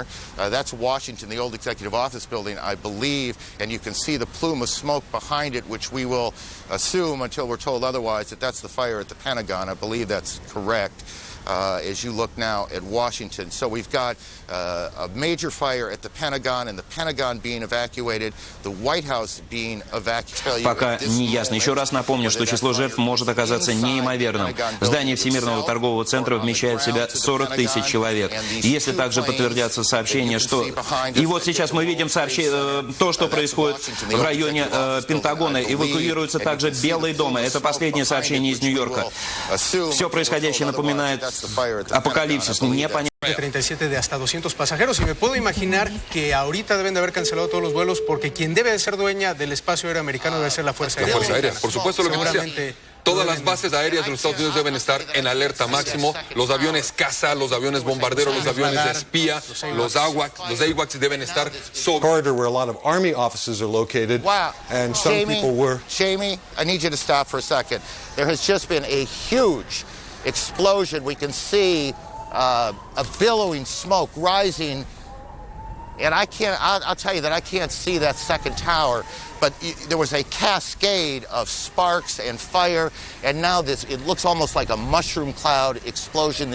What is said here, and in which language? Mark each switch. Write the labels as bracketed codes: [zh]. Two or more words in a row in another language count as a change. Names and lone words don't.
[en] That's Washington, the old executive office building, I believe, and you can see the plume of smoke behind it, which we will assume until we're told otherwise that that's the fire at the Pentagon. I believe that's correct. As you look now at Washington. So we've got a major fire at the Pentagon, and the Pentagon being evacuated, the White House being evacuated. [ru] Пока не ясно. Еще раз напомню, что число жертв может оказаться неимоверным. Здание Всемирного торгового центра вмещает в себя 40 тысяч человек. Если также подтвердятся сообщения, что... И вот сейчас мы видим то, что происходит в районе Пентагона. Эвакуируется также Белый дом. Это последнее сообщение из Нью-Йорка. Все происходящее напоминает apocalipsis, непонятно. [es] 37 de hasta 200 pasajeros y me puedo imaginar que ahorita deben de haber cancelado todos los vuelos porque quien debe de ser dueña del espacio aéreo americano debe ser la Fuerza Aérea. La Fuerza Aérea, por supuesto, lo que decía. Todas las bases aéreas de los Estados Unidos deben estar en alerta máximo. Los aviones caza, los aviones bombarderos, los aviones de espía, los AWACS deben estar sobre. [en] Corridor where a lot of Army offices are located. Wow. And some people were. Jamie, I need you to stop for a second. There has just been a huge explosion. We can see a billowing smoke rising And I'll tell you that I can't see that second tower, but there was a cascade of sparks and fire, and now it looks almost like a mushroom cloud explosion.